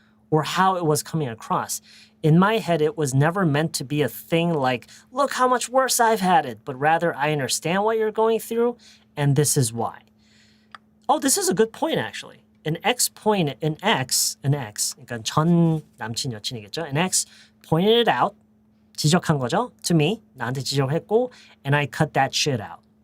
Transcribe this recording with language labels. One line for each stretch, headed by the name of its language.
English: Or how it was coming across. In my head, it was never meant to be a thing like, look how much worse I've had it, but rather I understand what you're going through, and this is why. This is a good point, actually. An ex,
Korean: 그러니까 전 남친 여친이겠죠.
English: An ex pointed it out,
Korean: 지적한 거죠.
English: To me,
Korean: 나한테 지적했고,
English: and I cut that shit out.